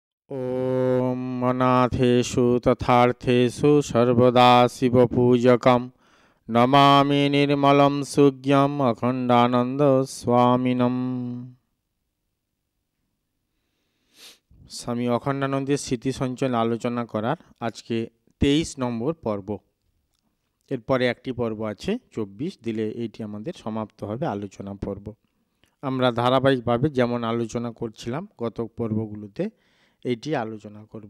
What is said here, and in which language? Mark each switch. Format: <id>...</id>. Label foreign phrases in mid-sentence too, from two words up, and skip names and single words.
<sa>ॐ अनाथेषु तथार्थेषु सर्वदा शिवपूजकं नमामि निर्मलं सुज्ञम् अखण्डानन्द स्वामिनम्।</sa> <bn>স্বামী অখণ্ডানন্দের স্মৃতি সঞ্চয় আলোচনা করার আজকে 23 নম্বর পর্ব। এরপরে একটি পর্ব আছে 24 দিলে এইটি আমাদের সমাপ্ত হবে আলোচনা পর্ব। আমরা ধারাবাহিকভাবে যেমন আলোচনা করছিলাম গত পর্বগুলোতে এইটি আলোচনা করব।</bn>